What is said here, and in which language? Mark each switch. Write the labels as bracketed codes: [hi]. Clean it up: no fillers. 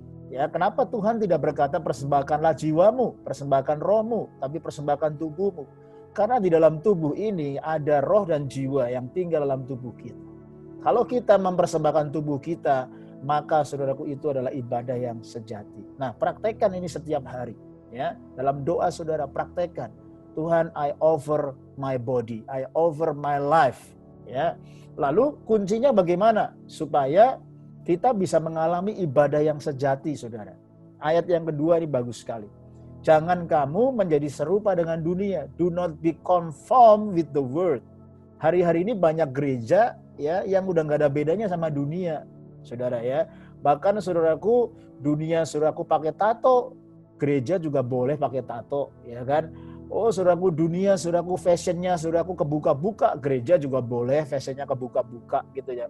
[id] Ya, kenapa Tuhan tidak berkata persembahkanlah jiwamu, persembahkan rohmu, tapi persembahkan tubuhmu? Karena di dalam tubuh ini ada roh dan jiwa yang tinggal dalam tubuh kita. Kalau kita mempersembahkan tubuh kita, maka saudaraku itu adalah ibadah yang sejati. Nah, praktekkan ini setiap hari, ya. Dalam doa saudara praktekkan. [en] Tuhan, I offer my body, I offer my life, ya. [id] Lalu kuncinya bagaimana supaya kita bisa mengalami ibadah yang sejati, saudara. Ayat yang kedua ini bagus sekali. Jangan kamu menjadi serupa dengan dunia. [en] Do not be conformed with the world. [id] Hari-hari ini banyak gereja, ya, yang udah gak ada bedanya sama dunia, saudara, ya. Bahkan saudaraku, dunia saudaraku pakai tato, gereja juga boleh pakai tato, ya kan. Oh, saudaraku, dunia saudaraku fashionnya saudaraku kebuka-buka, gereja juga boleh fashionnya kebuka-buka, gitu ya.